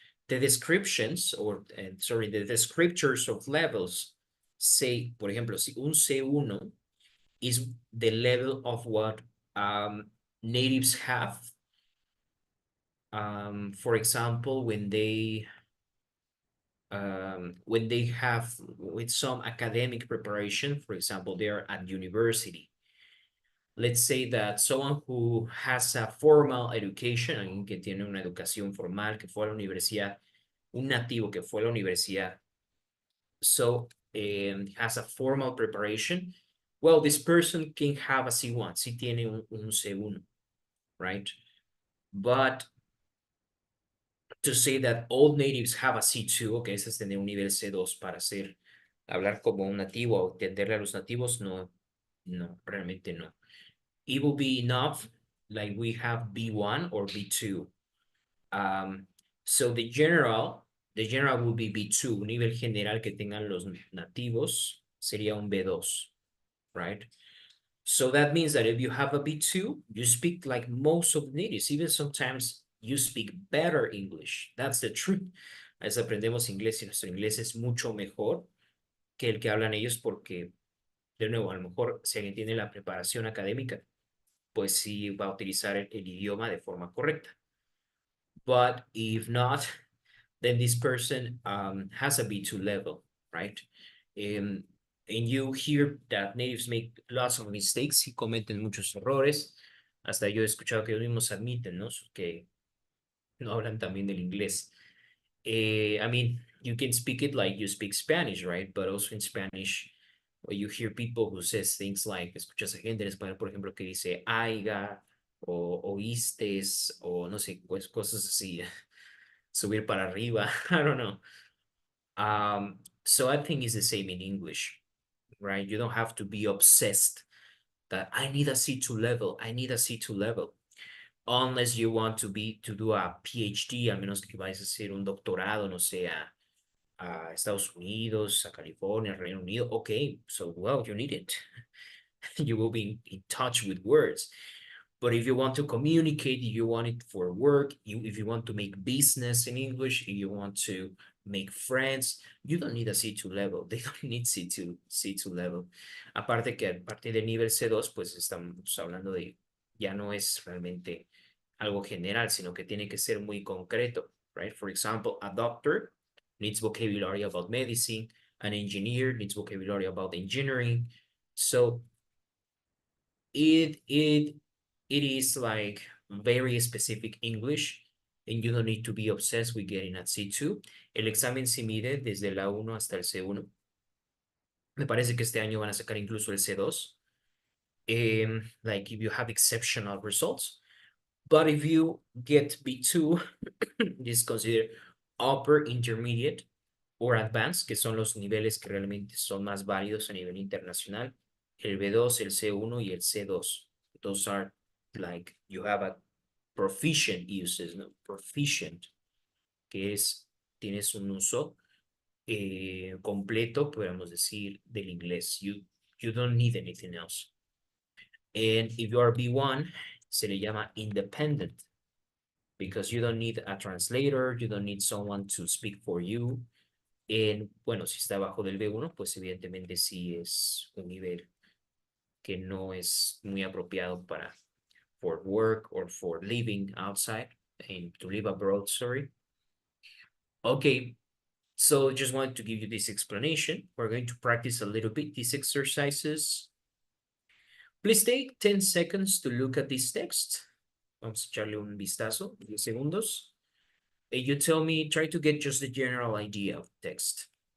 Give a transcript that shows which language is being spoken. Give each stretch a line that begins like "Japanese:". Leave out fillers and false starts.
English: The descriptions, the descriptors of levels say,
Spanish: por ejemplo, si un
English: C1 is the level of what natives have. For example, when they have with some academic preparation, for example, they are at university. Let's say that someone who has a formal education,
Spanish: alguien que tiene una educación formal, que fue a la universidad,
English: un nativo que fue a la universidad, so has a formal preparation, well, this person can have a C1,
Spanish: si tiene un C1,
English: right? But to say that all natives have a C2,
Spanish: okay, eso es tener un nivel C2 para hablar como un nativo o entenderle a los nativos, no, realmente no.
English: It will be enough, like we have B1 or B2. So the general will be B2,
Spanish: un nivel general que tengan los nativos sería un B2,
English: right? So that means that if you have a B2, you speak like most of natives, even sometimes you speak better English. That's the truth.
Spanish: A veces aprendemos inglés y nuestro inglés es mucho mejor que el que hablan ellos porque, de nuevo, a lo mejor si alguien tiene la preparación académica, pues sí va a utilizar el idioma de forma correcta.
English: But if not, then this person has a B2 level, right? And you hear that natives make lots of mistakes
Spanish: y cometen muchos errores. Hasta yo he escuchado que ellos mismos admiten, ¿no? Que no hablan también del inglés.
English: I mean, you can speak it like you speak Spanish, right? But also in Spanish, you hear people who says things like,
Spanish: escuchas a gente en español, por ejemplo, que dice aiga, o oístes, o no sé, pues cosas así, subir para arriba,
English: I don't know. So I think it's the same in English, right? You don't have to be obsessed that I need a C2 level, I need a C2 level. Unless you want to do a PhD,
Spanish: al menos que vayas a hacer un doctorado, no sé,
English: a Estados Unidos, a California, Reino Unido. Okay, so well, you need it. You will be in touch with words. But if you want to communicate, if you want it for work, if you want to make business in English, if you want to make friends, you don't need a C2 level. They don't need C2 level.
Spanish: Aparte que a partir del nivel C2, pues estamos hablando de, ya no es realmente algo general, sino que tiene que ser muy concreto, right?
English: For example, a doctor needs vocabulary about medicine, an engineer needs vocabulary about engineering. So it is like very specific English, and you don't need to be obsessed with getting at C2.
Spanish: El examen se mide desde la 1 hasta el C1. Me parece que este año van a sacar incluso el C2.
English: Like if you have exceptional results. But if you get B2, this is considered upper intermediate or advanced,
Spanish: que son los niveles que realmente son más válidos a nivel internacional. El B2, el C1 y el C2.
English: Those are like you have a proficient uses, ¿no?
Spanish: Proficient, que es, tienes un uso completo, podríamos decir, del inglés.
English: You don't need anything else. And if you are B1,
Spanish: se le llama
English: independent, because you don't need a translator, you don't need someone to speak for you.
Spanish: Bueno, si está abajo del B1, pues evidentemente sí es un nivel que no es muy apropiado para
English: for work or for living outside and to live abroad, sorry. Okay, so just wanted to give you this explanation. We're going to practice a little bit these exercises. Please take 10 seconds to look at this text.
Spanish: Vamos a echarle un vistazo, 10 segundos.
English: You tell me, try to get just the general idea of text.